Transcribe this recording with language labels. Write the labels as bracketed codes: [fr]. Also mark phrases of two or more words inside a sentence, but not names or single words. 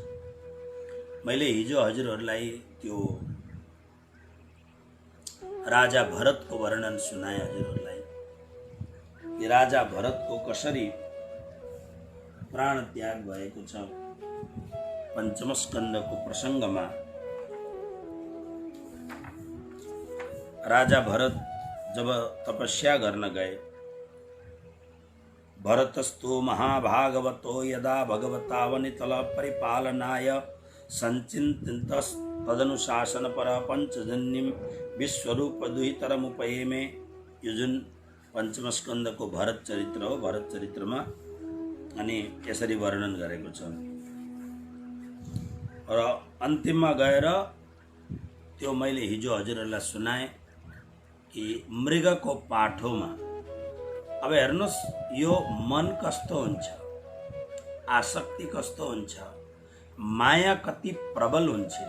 [ne] मैले हिजो हजुरहरूलाई त्यो राजा भरतको वर्णन सुनाए हजुरहरूलाई, कि राजा भरतको कसरी प्राण त्याग भएको छ। पञ्चम स्कन्धको प्रसङ्गमा राजा भरत जब तपस्या गर्न गए, [sa] भरतस्तु महाभागवतो यदा भगवता वनितल परिपालनाय संचिन्तस्तदनुशासन पर पंचजन्यम विश्वरूप दुहितरमुपयेमे। [ne] यो जुन पञ्चम स्कन्धको भरत चरित्र हो। भरत चरित्रमा अनि यसरी वर्णन गरेको छ र अन्तिममा गएर त्यो मैले हिजो हजुरहरूलाई सुनाएँ कि मृगको पाठोमा अब हेर्नुहोस् यो मन कस्तो हुन्छ, आसक्ति कस्तो हुन्छ, माया कति प्रबल हुन्छन्।